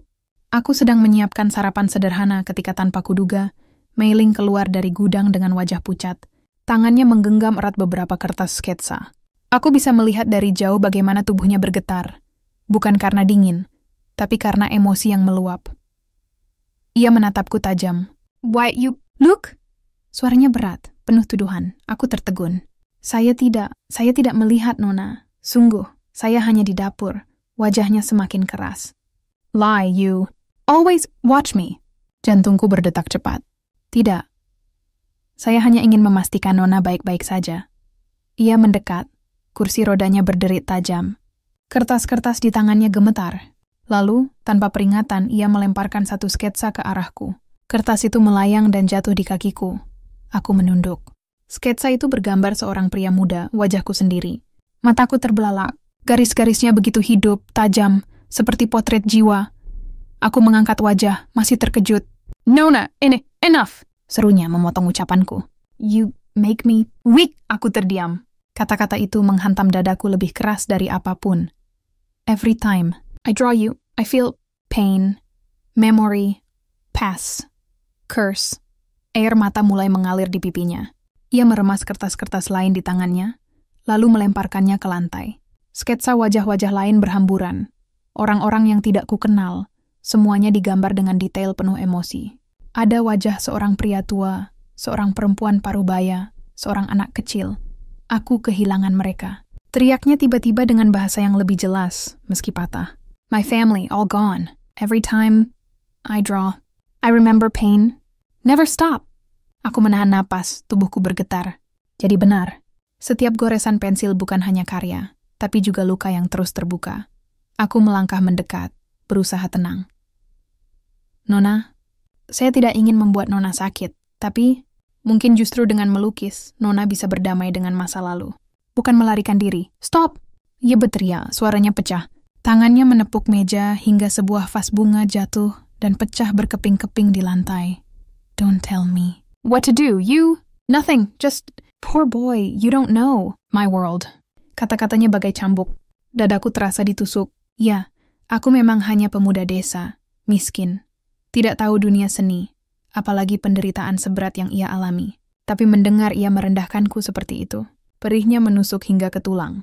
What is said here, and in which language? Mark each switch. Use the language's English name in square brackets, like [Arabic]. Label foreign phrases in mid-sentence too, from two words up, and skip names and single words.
[Indonesian] Aku sedang menyiapkan sarapan sederhana ketika tanpa kuduga, Mei Ling keluar dari gudang dengan wajah pucat. Tangannya menggenggam erat beberapa kertas sketsa. Aku bisa melihat dari jauh bagaimana tubuhnya bergetar. Bukan karena dingin, tapi karena emosi yang meluap. Ia menatapku tajam. [English] Why you look? [Indonesian] Suaranya berat, penuh tuduhan. Aku tertegun. Saya tidak melihat, Nona. Sungguh, saya hanya di dapur. Wajahnya semakin keras. [English] Lie, you. Always watch me. [Indonesian] Jantungku berdetak cepat. Tidak. Saya hanya ingin memastikan Nona baik-baik saja. Ia mendekat. Kursi rodanya berderit tajam. Kertas-kertas di tangannya gemetar. Lalu, tanpa peringatan, ia melemparkan satu sketsa ke arahku. Kertas itu melayang dan jatuh di kakiku. Aku menunduk. Sketsa itu bergambar seorang pria muda, wajahku sendiri. Mataku terbelalak. Garis-garisnya begitu hidup, tajam, seperti potret jiwa. Aku mengangkat wajah, masih terkejut. [English] Nona, enough! [Indonesian] Serunya memotong ucapanku. [English] You make me weak. [Indonesian] Aku terdiam. Kata-kata itu menghantam dadaku lebih keras dari apapun. [English] Every time I draw you, I feel pain, memory, past, curse. [Indonesian] Air mata mulai mengalir di pipinya. Ia meremas kertas-kertas lain di tangannya, lalu melemparkannya ke lantai. Sketsa wajah-wajah lain berhamburan. Orang-orang yang tidak kukenal, semuanya digambar dengan detail penuh emosi. Ada wajah seorang pria tua, seorang perempuan parubaya, seorang anak kecil. Aku kehilangan mereka. Teriaknya tiba-tiba dengan bahasa yang lebih jelas, meski patah. [English] My family, all gone. Every time I draw, I remember pain. Never stop. [Indonesian] Aku menahan napas, tubuhku bergetar. Jadi benar, setiap goresan pensil bukan hanya karya, tapi juga luka yang terus terbuka. Aku melangkah mendekat, berusaha tenang. Nona, saya tidak ingin membuat Nona sakit, tapi mungkin justru dengan melukis, Nona bisa berdamai dengan masa lalu. Bukan melarikan diri. Stop! Ia berteriak, suaranya pecah. Tangannya menepuk meja hingga sebuah vas bunga jatuh dan pecah berkeping-keping di lantai. [English] Don't tell me. What to do? You? Nothing. Just, poor boy, you don't know. My world. [Indonesian] Kata-katanya bagai cambuk. Dadaku terasa ditusuk. Ya, aku memang hanya pemuda desa, miskin. Tidak tahu dunia seni, apalagi penderitaan seberat yang ia alami. Tapi mendengar ia merendahkanku seperti itu, perihnya menusuk hingga ke tulang.